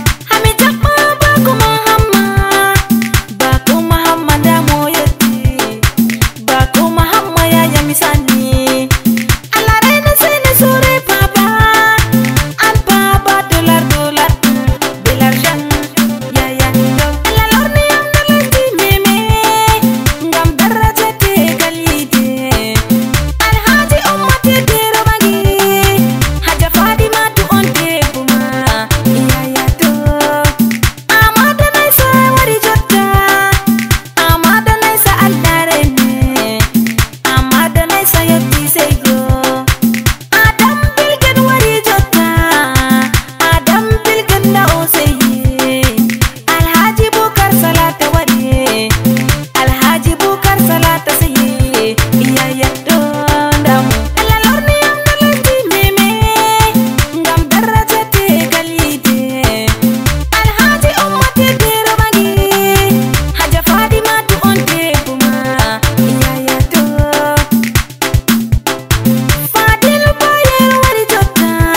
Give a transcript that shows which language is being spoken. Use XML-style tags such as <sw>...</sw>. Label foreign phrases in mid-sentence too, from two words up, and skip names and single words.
<ff>Hami jaɓɓa Bako Mahamma. Bako Mahamma nda mo yetti. Bako Mahamma yaya mi sani. Allah rena sene sore Baba. An Baba dollar, dollar,</ff> <fr>de l'argent.</fr> <ff>Yaya to. Allah lorni am da lesdi meme. Ngam daraja tegal yide. Alhaji Umma Tedero Bangi. Hajja Fadimatu on tebu ma. Yaya to. Amada Naisa wari jotta. Amada Naisa Allah rene. Amada Naisa yetti seygo. Adam Bilgen wari jotta. Adam Bilgen da o seyye. Alhaji Bukar Salata wari. Alhaji Bukar Salata seyye. Yaya to ndamu. Allah lorni am da lesdi meme. Ngam daraja tegal yide. Alhaji Umma Tedero Bangi. Hajja Fadimatu on tebu ma. Yaya to. Fadil Bayero wari jotta.</ff>